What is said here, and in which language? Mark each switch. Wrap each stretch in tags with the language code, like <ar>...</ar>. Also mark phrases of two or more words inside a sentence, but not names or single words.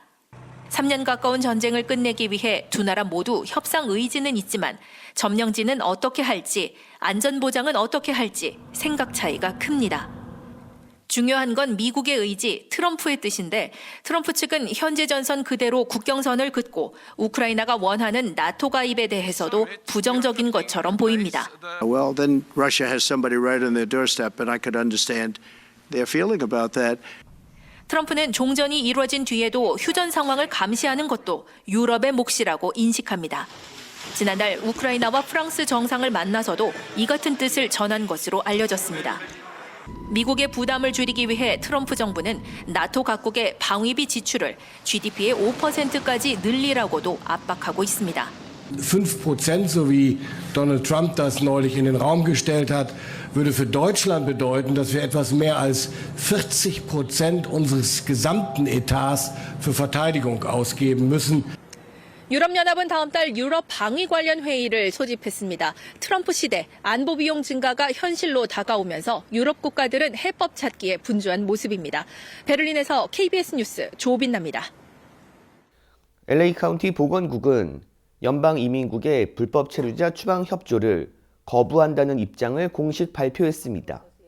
<ko>3년 가까운 전쟁을 끝내기 위해 두 나라 모두 협상 의지는 있지만 점령지는 어떻게 할지, 안전보장은 어떻게 할지 생각 차이가 큽니다. 중요한 건 미국의 의지, 트럼프의 뜻인데 트럼프 측은 현재 전선 그대로 국경선을 긋고 우크라이나가 원하는 나토 가입에 대해서도 부정적인 것처럼 보입니다.</ko> <en>Well, then Russia has somebody right on their doorstep, and I could understand their feeling about that.</en> <ko>트럼프는 종전이 이루어진 뒤에도 휴전 상황을 감시하는 것도 유럽의 몫이라고 인식합니다. 지난달 우크라이나와 프랑스 정상을 만나서도 이 같은 뜻을 전한 것으로 알려졌습니다. 미국의 부담을 줄이기 위해 트럼프 정부는 나토 각국의 방위비 지출을 GDP의 5%까지 늘리라고도 압박하고 있습니다.</ko> <de>5%, so wie Donald Trump das neulich in den Raum gestellt hat, würde für Deutschland bedeuten, dass wir etwas mehr als 40% unseres gesamten Etats für Verteidigung ausgeben müssen.</de> <ko>유럽연합은 다음 달 유럽 방위 관련 회의를 소집했습니다. 트럼프 시대 안보 비용 증가가 현실로 다가오면서 유럽 국가들은 해법 찾기에 분주한 모습입니다. 베를린에서 KBS 뉴스 조빈나입니다. LA 카운티 보건국은 연방이민국의 불법 체류자 추방 협조를 거부한다는 입장을 공식 발표했습니다.</ko>